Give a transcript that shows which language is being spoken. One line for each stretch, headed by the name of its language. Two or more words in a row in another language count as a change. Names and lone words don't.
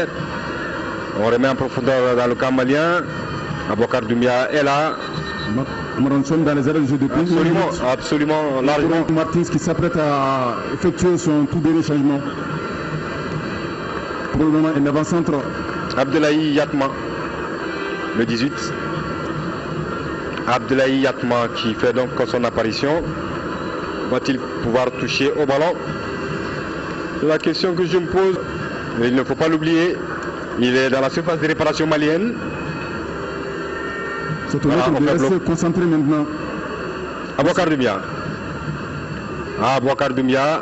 French: On remet en profondeur dans le camp malien. Aboukar Doumbia est là. Nous sommes dans les arrêts de jeu depuis absolument, largement. Martins qui s'apprête à effectuer son tout dernier changement. Pour le moment, un avant-centre. Abdoulaye Yatma, le 18. Abdoulaye Yatma qui fait donc son apparition. Va-t-il pouvoir toucher au ballon? C'est la question que je me pose. Mais il ne faut pas l'oublier. Il est dans la surface de réparation malienne. C'est au maître de rester concentré maintenant. Aboukar Doumbia. Aboukar Doumbia.